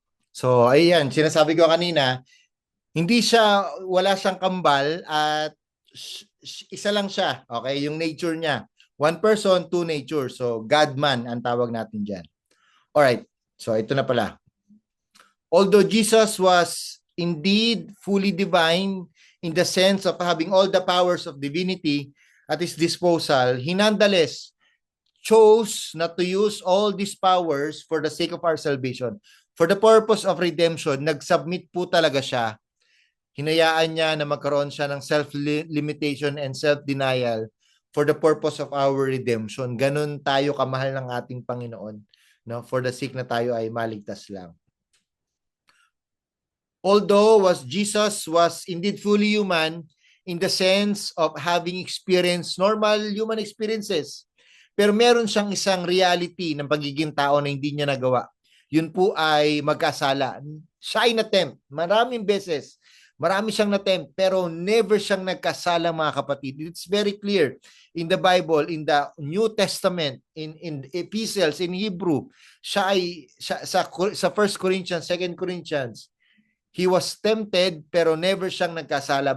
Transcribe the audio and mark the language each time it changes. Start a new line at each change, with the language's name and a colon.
Filipino: So, ayan, sinasabi ko kanina, hindi siya, wala siyang kambal at isa lang siya.
English: Okay, yung nature niya. One person, two nature. So, God-man
Filipino: ang tawag natin dyan. Alright, so ito na pala.
English: Although Jesus was indeed fully divine in the sense of having all the powers of divinity at his disposal, he nonetheless chose not to use all these powers for the sake of our salvation. For the purpose of redemption,
Filipino: nag-submit po talaga siya. Hinayaan niya na magkaroon siya ng
English: self-limitation and self-denial for the purpose of our redemption.
Filipino: Ganun tayo kamahal ng ating Panginoon, no?
English: For the sake
Filipino: na tayo ay maligtas lang.
English: Although Jesus was indeed fully human in the sense of having experienced normal human experiences,
Filipino: pero meron siyang isang reality ng pagiging tao na hindi niya nagawa. Yun po ay magkasala. Siya ay na-tempt maraming beses. Marami siyang na-tempt pero never siyang nagkasala, mga kapatid.
English: It's very clear in the Bible, in the New Testament, in epistles, in Hebrew.
Filipino: Sa 1 Corinthians, 2 Corinthians,
English: he was tempted
Filipino: pero never siyang nagkasala.